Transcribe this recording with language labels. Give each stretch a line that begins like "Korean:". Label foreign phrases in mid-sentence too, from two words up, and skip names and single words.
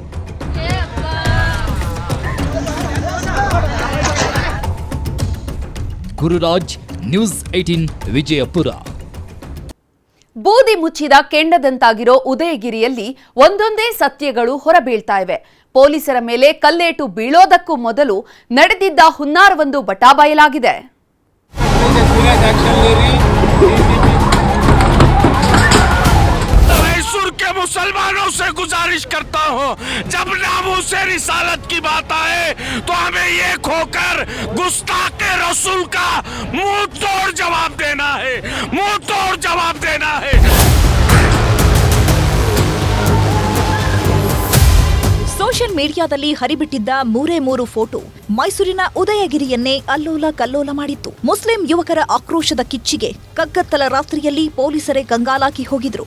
Kannada: ಗುರುರಾಜ್, ನ್ಯೂಸ್ 18 ವಿಜಯಪುರ. ಬೂದಿ ಮುಚ್ಚಿದ ಕೆಂಡದಂತಾಗಿರೋ ಉದಯಗಿರಿಯಲ್ಲಿ ಒಂದೊಂದೇ ಸತ್ಯಗಳು ಹೊರಬೀಳ್ತಾ ಇವೆ. ಪೊಲೀಸರ ಮೇಲೆ ಕಲ್ಲೇಟು ಬೀಳೋದಕ್ಕೂ ಮೊದಲು ನಡೆದಿದ್ದ ಹುನ್ನಾರವೊಂದು ಬಟಾಬಯಲಾಗಿದೆ.
Hindi: मुसलमानों से गुजारिश करता हूं, जब नामूसे रिसालत की बात आए तो हमें ये खोकर गुस्ताखे रसूल का मुंह तोड़ जवाब देना है, मुंह तोड़ जवाब देना है.
English: social media-ದಲ್ಲಿ
Kannada: ಹರಿಬಿಟ್ಟಿದ್ದ ಮೂರೇ ಫೋಟೋ ಮೈಸೂರಿನ ಉದಯಗಿರಿಯನ್ನೇ ಅಲ್ಲೋಲ ಕಲ್ಲೋಲ ಮಾಡಿತ್ತು. ಮುಸ್ಲಿಂ ಯುವಕರ ಆಕ್ರೋಶದ ಕಿಚ್ಚಿಗೆ ಕಗ್ಗತ್ತಲ ರಾತ್ರಿಯಲ್ಲಿ ಪೊಲೀಸರೇ ಕಂಗಾಲಾಗಿ ಹೋಗಿದ್ರು.